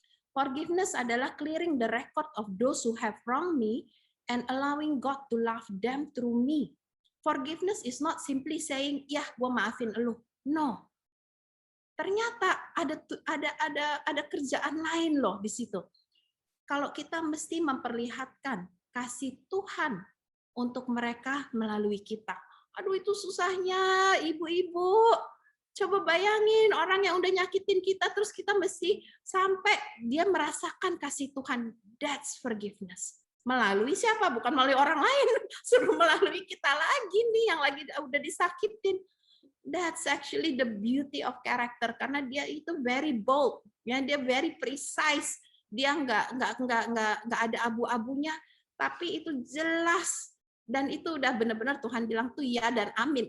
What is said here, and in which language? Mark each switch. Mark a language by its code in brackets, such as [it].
[en] Forgiveness adalah clearing the record of those who have wronged me and allowing God to love them through me. Forgiveness is not simply saying, [id] "Ya, gue maafin elu." [en] No. [id] Ternyata ada kerjaan lain loh di situ. Kalau kita mesti memperlihatkan kasih Tuhan untuk mereka melalui kita. Aduh itu susahnya ibu-ibu. Coba bayangin orang yang udah nyakitin kita terus kita mesti sampai dia merasakan kasih Tuhan. [en] That's forgiveness. [id] Melalui siapa? Bukan melalui orang lain. Suruh melalui kita lagi nih yang lagi udah disakitin. [en] That's actually the beauty of character [id] karena dia itu [en] very bold, [id] ya dia [en] very precise. [id] Dia nggak ada abu-abunya, tapi itu jelas dan itu udah benar-benar Tuhan bilang tuh ya dan amin.